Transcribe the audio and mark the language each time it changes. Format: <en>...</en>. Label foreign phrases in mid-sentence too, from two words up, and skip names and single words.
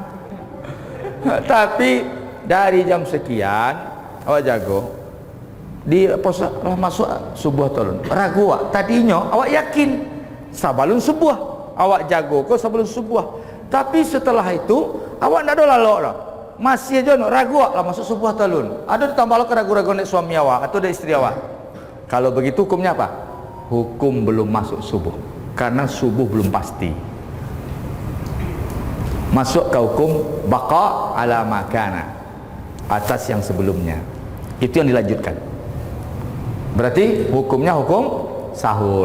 <min>Tapi dari jam sekian awak jago di posa lah masuk subuh tolong ragu awak tadinya awak yakin sabalun subuh awak jago kau sabalun subuh, tapi setelah itu awak ndak ada lalok dah, masih aja ragu awak lah masuk subuh tolong, ada ditambah lo keragu-ragu dari suami awak atau dari istri awak.</min> <id>Kalau begitu hukumnya apa? Hukum belum masuk subuh, karena subuh belum pasti. Masuk ke hukum</id> <ar>baqa ala makana,</ar> <id>atas yang sebelumnya. Itu yang dilanjutkan. Berarti hukumnya hukum sahur.</id>